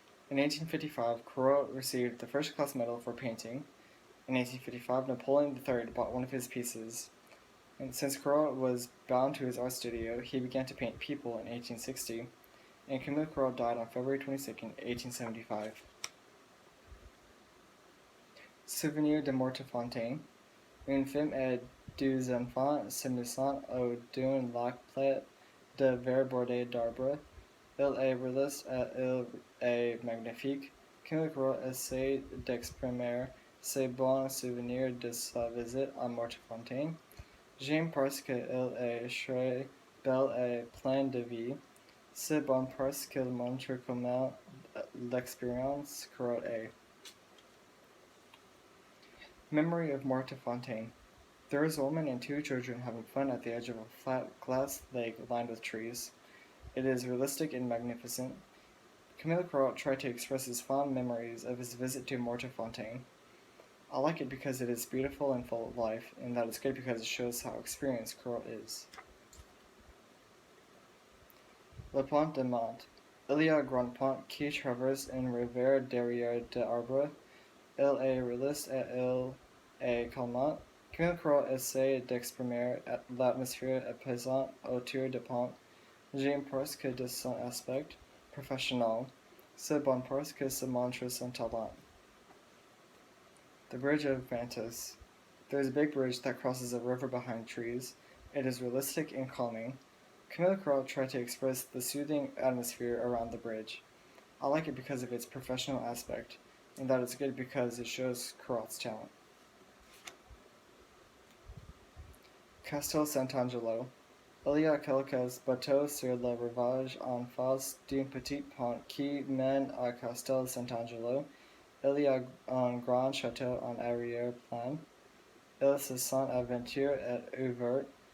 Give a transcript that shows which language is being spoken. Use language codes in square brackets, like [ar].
[en] In 1855, Corot received the first class medal for painting. In 1855, Napoleon III bought one of his pieces. And since Corot was bound to his art studio, he began to paint people in 1860, and Camille Corot died on February 22, 1875. [fr] Souvenir de Mortefontaine. Une femme et deux enfants s'amusant au d'un lac plein de verre bordé d'arbres. Il est réaliste et il est magnifique. Camille Corot essaie d'exprimer ses bons souvenirs de sa visite à Mortefontaine. J'aime parce qu'elle est très belle et pleine de vie. C'est bon parce qu'il montre comment l'expérience Corot est. [en] Memory of Mortefontaine. There is a woman and two children having fun at the edge of a flat glass lake lined with trees. It is realistic and magnificent. Camille Corot tried to express his fond memories of his visit to Mortefontaine. I like it because it is beautiful and full of life, and that it's good because it shows how experienced Corot is. [fr] Le Pont de Mantes. Il y a un grand pont qui traverse une rivière derrière des arbres. Il est réaliste et il est calmant. Camille Corot essaie d'exprimer l'atmosphère apaisante autour du pont. J'aime parce que de son aspect professionnel, c'est bon parce que ça montre son talent. [en] The Bridge of Vantas. There is a big bridge that crosses a river behind trees. It is realistic and calming. Camille Corot tried to express the soothing atmosphere around the bridge. I like it because of its professional aspect, and that it's good because it shows Corot's talent. [it] Castel Sant'Angelo. [fr] Il y a quelques bateaux sur le rivage en face d'un petit pont qui mène à Castel Sant'Angelo. Il y a un grand château en arrière-plan. Il se sent aventure et ouvert.